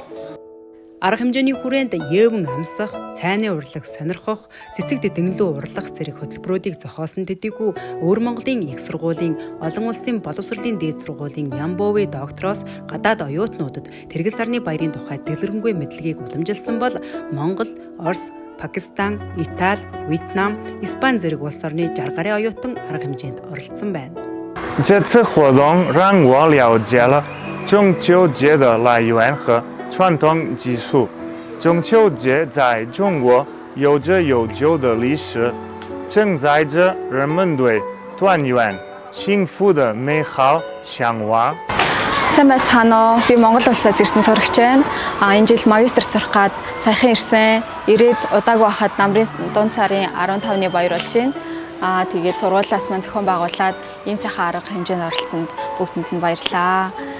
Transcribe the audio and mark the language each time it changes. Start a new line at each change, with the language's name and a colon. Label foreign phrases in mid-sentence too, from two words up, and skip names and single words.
Mongolian: Арга хэмжээний хүрээнд ээвэн амсах, цайны урлаг сонирхох, цэцэг дэглүү урлах зэрэг хөтөлбөрүүдийг зохиосон төдийгүй Өвөр Монголын их сургуулийн олон улсын боловсролын дээд сургуулийн Ямбовы доктороос гадаад оюутнуудад Тэрэг сарны баярын тухай дэлгэрэнгүй мэдлэгийг уламжилсан бол Монгол, Орос, Пакистан, Итали, Вьетнам, Испани зэрэг улс орны 60 гаруй оюутан арга хэмжээнд оролцсон байна.
Chinese: 这次活动让我了解了中秋节的来源和传统习俗。中秋节在中国有着悠久的历史，承载着人们对团圆、幸福的美好向往。
Mongolian: Сайн байцгаана уу? Би Монгол улсаас ирсэн сурагч байна. Энэ жил магистр сурах гад саяхан ирсэн. Ирээд удаагүй хахад намрын дунд сарын 15-ны баяр болж байна. Тэгээд сургуулиас маань зохион байгуулад ийм сайхан арга хэмжээнд оролцсонд бүгдэнд нь баярлалаа.